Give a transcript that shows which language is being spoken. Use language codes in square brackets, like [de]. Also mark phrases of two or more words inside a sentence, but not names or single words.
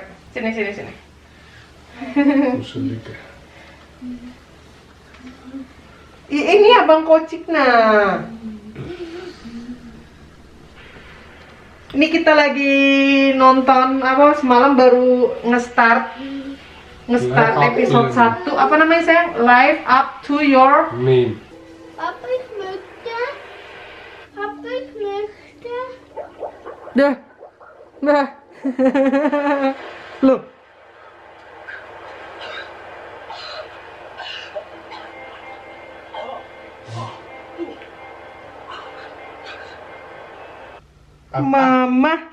[id] Sini. Ini abang kocik nah. Ini kita lagi nonton apa semalam baru nge-start episode 1. Apa namanya sayang? Live Up to Your Name. [de] Papa, ich möchte. [id] Dah. Loh. Mama.